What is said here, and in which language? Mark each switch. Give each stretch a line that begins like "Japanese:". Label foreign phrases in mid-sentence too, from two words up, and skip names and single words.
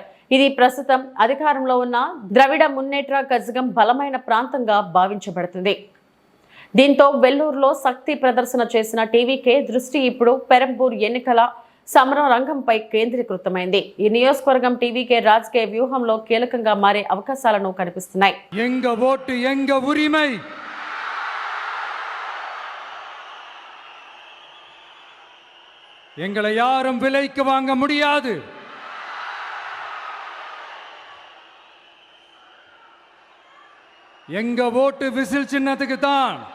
Telugu: ఇది ప్రస్తుతం అధికారంలో ఉన్న ద్రవిడ మున్నేట్ర కజగం బలమైన ప్రాంతంగా భావించబడుతుంది. దీంతో వెల్లూరులో శక్తి ప్రదర్శన చేసిన టీవీకే దృష్టి ఇప్పుడు పెరంబూర్ ఎన్నికల సమర రంగంపై కేంద్రీకృతమైంది. ఈ నియోజకవర్గం టీవీకే రాజకీయ వ్యూహంలో కీలకంగా మారే అవకాశాలను కనిపిస్తున్నాయి.
Tamil: எங்க ஓட்டு எங்க உரிமை, எங்களை யாரும் விலைக்கு வாங்க முடியாது. எங்க ஓட்டு விசில் சின்னத்துக்கு தான்.